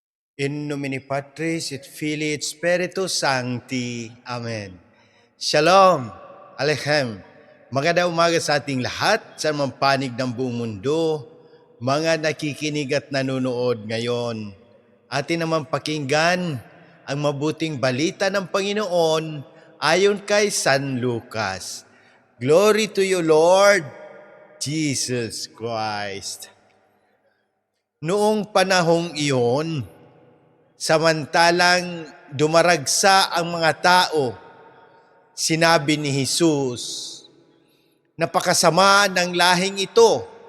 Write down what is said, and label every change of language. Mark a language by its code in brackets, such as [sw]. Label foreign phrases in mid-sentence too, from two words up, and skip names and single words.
[la] In nomine Patris et Filii et Spiritus Sancti. [he] Amen. Shalom. Alechem. [tl] Magandang umaga sa ating lahat sa mga panig ng buong mundo, mga nakikinig at nanonood ngayon. Atin naman pakinggan ang mabuting balita ng Panginoon ayon kay San Lucas. [en] Glory to you, Lord Jesus Christ. [tl] Noong panahong iyon, samantalang dumaragsa ang mga tao, sinabi ni Jesus, "Napakasama ng lahing ito.